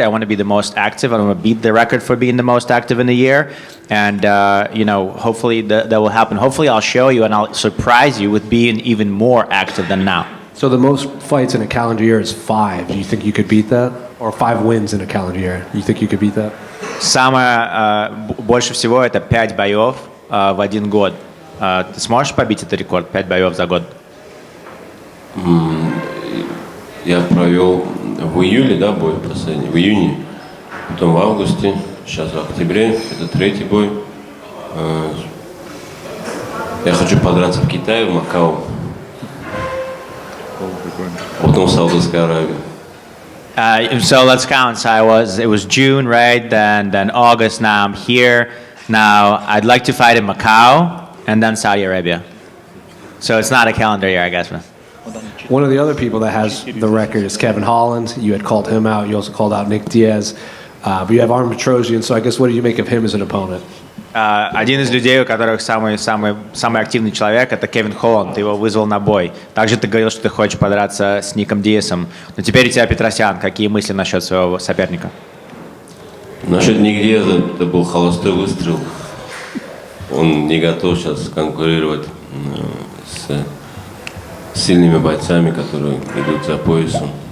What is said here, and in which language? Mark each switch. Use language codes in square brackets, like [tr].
[en] I want to be the most active. I want to beat the record for being the most active in the year. And, you know, hopefully that will happen. Hopefully I'll show you and I'll surprise you with being even more active than now. So the most fights in a calendar year is 5. Do you think you could beat that? Or 5 wins in a calendar year? You think you could beat that? [ru] Самое больше всего это 5 боев в 1 год. Ты сможешь побить этот рекорд? 5 боев за год? Я провел в июле, да, бой последний, в июне, потом в августе, сейчас в октябре, это 3-й бой. Я хочу подраться в Китае, в Макао, потом в Саудовской Аравии. [en] So let's count. So it was June, right? Then August. Now I'm here. Now I'd like to fight in Macau and then Saudi Arabia. So it's not a calendar year, I guess. One of the other people that has the record is Kevin Holland. You had called him out. You also called out Nick Diaz. But you have Armen Petrosyan. So I guess what do you make of him as an opponent? [ru] Один из людей, у которых самый активный человек, это Кевин Холланд. Ты его вызвал на бой. Также ты говорил, что ты хочешь подраться с Ником Диасом. Но теперь у тебя Петросян. Какие мысли насчет своего соперника? Насчет Ник Диаза, это был холостой выстрел. Он не готов сейчас конкурировать с сильными бойцами, которые идут за поясом.